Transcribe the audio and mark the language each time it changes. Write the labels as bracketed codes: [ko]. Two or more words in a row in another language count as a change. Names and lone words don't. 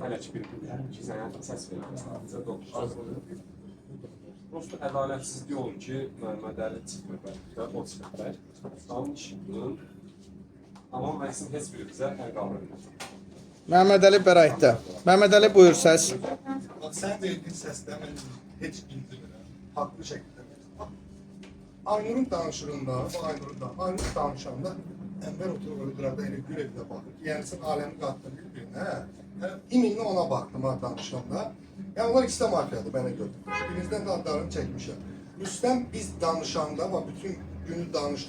[az] Hələ ki, bir gün ki, sənə səs verirəm. Bizə doktor. Prosto ədalətsizlik olur ki, Məhəmməd Əli çıxmır bəlkə, o çıxır. Onun işinin Amma mənim heç birimizə əl qaldırmır. Məhəmməd Əli bəraətdə. Məhəmməd Əli buyur səs. [tr] Bak sen verdiğin sesle ben hiç bildirmirəm. Haklı şekilde verirəm. [az] Aynur'un danışığında, bu Aynur danışanda Enver oturur qıraqda elə gül evdə baxır ki, yəni sən aləmi qatdın bir-birinə. Yəni iminlə ona baxdım ha danışanda. Yəni onlar ikisi də mafiyadır mənə görə. Birinizdən də adlarını çəkmişəm. Rüstəm biz danışanda, bütün günü danışdıq.